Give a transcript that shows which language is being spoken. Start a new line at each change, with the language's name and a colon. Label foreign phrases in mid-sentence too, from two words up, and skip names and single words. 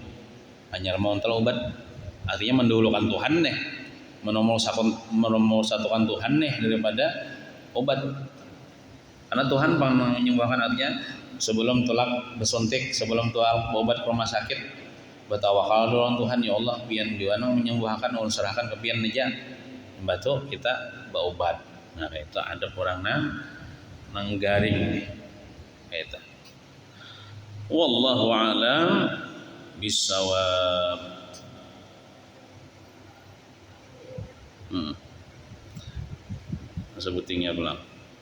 Banjar: Hanya mau ontal obat, artinya mendahulukan Tuhan nih, menomor satukan Tuhan nih daripada obat. Karena Tuhan menyembuhkan, artinya sebelum tolak bersuntik, sebelum tolak obat ke rumah sakit, bertawakal dulu Tuhan, ya Allah pian juana menyembuhkan ulun serahkan ke pian aja. Batu kita berobat. Nah itu ada orang nang garing itu.
Arabic: والله أعلم بالصواب.
Banjar: Sebutingnya pula.